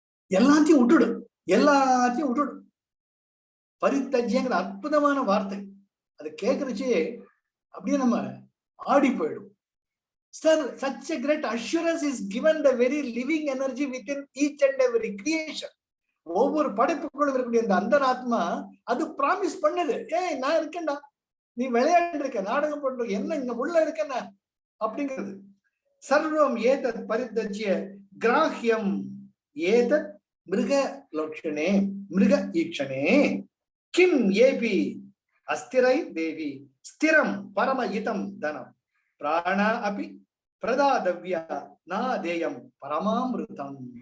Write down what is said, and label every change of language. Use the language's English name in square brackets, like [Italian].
[Tamil] எல்லாத்தையும் விட்டுடு, எல்லாத்தையும் விட்டுடு. பரித்தஜ்யங்கிற அற்புதமான வார்த்தை, அது கேட்கறச்சே அப்படியே நம்ம ஆடி போயிடும். [English] Sir, such a great assurance is given the very living energy within each and every creation. [Tamil] ஒவ்வொரு படைப்புக்குள்ள இருக்கக்கூடிய அந்த அந்தராத்மா அது ப்ராமிஸ் பண்ணுது, ஏய் நான் இருக்கேன்டா, நீ விளையாண்டு இருக்க, நாடகம் பண்ற, என்ன இங்க உள்ள இருக்கேன்னா அப்படிங்கிறது. [Sanskrit] சர்வம் ஏதத் பரித்தஜ்ய கிராஹ்யம் ஏதத் மிருக லோக்ஷனே மிருக ஈக்ஷனே கிம் ஏபி அஸ்திரை தேவி ஸ்திரம் பரம இதம் தனம் பிராணா அபி பிரதாதவ்யா நாதேயம் பரமாமிருதம்.